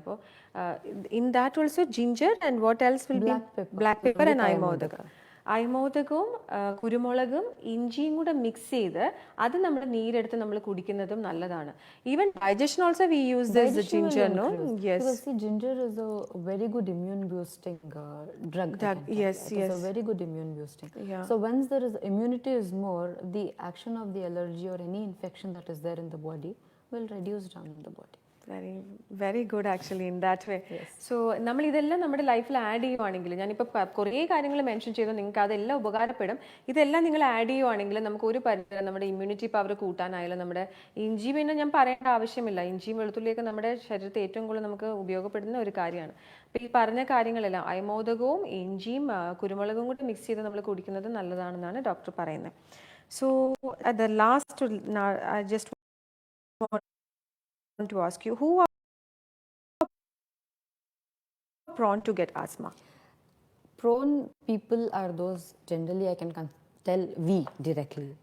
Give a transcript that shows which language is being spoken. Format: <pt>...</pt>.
<en>അപ്പോൾ in that also ginger and what else will be black pepper and അയമോദകം.</en> <ml>അയമോദകവും കുരുമുളകും ഇഞ്ചിയും കൂടെ മിക്സ് ചെയ്ത് അത് നമ്മുടെ നീരെടുത്ത് നമ്മൾ കുടിക്കുന്നതും നല്ലതാണ്.</ml> <en>Even digestion also we use this ginger. No, yes, because see, ginger is a very good immune boosting drug. Yes. It's a very good immune boosting. So once there is immunity is more, the action of the allergy or any infection that is there in the body will reduce down in the body. Very good actually in that way.</en> <ml>So നമ്മൾ ഇതെല്ലാം നമ്മുടെ ലൈഫിൽ add ചെയ്യുവാണെങ്കിൽ, ഞാനിപ്പോൾ കുറേ കാര്യങ്ങൾ mention ചെയ്തു, നിങ്ങൾക്ക് അതെല്ലാം ഉപകാരപ്പെടും. ഇതെല്ലാം നിങ്ങൾ ആഡ് ചെയ്യുവാണെങ്കിൽ നമുക്ക് ഒരു പരിധി നമ്മുടെ ഇമ്മ്യൂണിറ്റി പവർ കൂട്ടാനായാലും, നമ്മുടെ ഇഞ്ചി പിന്നെ ഞാൻ പറയേണ്ട ആവശ്യമില്ല, ഇഞ്ചിയും വെളുത്തുള്ളിയൊക്കെ നമ്മുടെ ശരീരത്തിൽ ഏറ്റവും കൂടുതൽ നമുക്ക് ഉപയോഗപ്പെടുന്ന ഒരു കാര്യമാണ്. അപ്പോൾ ഈ പറഞ്ഞ കാര്യങ്ങളെല്ലാം അയമോദകവും ഇഞ്ചിയും കുരുമുളകും കൂടി മിക്സ് ചെയ്ത് നമ്മൾ കുടിക്കുന്നത് നല്ലതാണെന്നാണ് ഡോക്ടർ പറയുന്നത്.</ml> <en>So at the last I just want to ask you, who are prone to get asthma? Prone people are those generally I can tell we directly.</en>